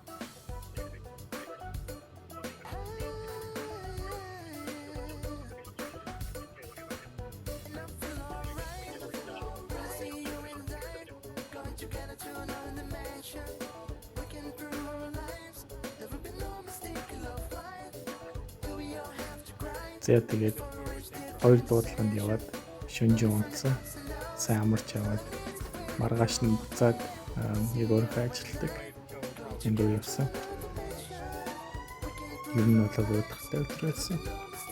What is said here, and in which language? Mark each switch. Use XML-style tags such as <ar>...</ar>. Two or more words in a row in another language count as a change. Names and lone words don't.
<en>And I feel alright. When I see you and I going together to another dimension. We can prove our lives. Never been no mistake in love life. Do we all have to cry?</en> <mn>За тэгээд хоёр дуудлаганд яваад шөнжин унтсан. Сайн амарч яваад маргааш нь буцаад яг өөрөө ажилладаг. Энд явсан. Ер нь бол уудахтай өдөр байсан.</mn>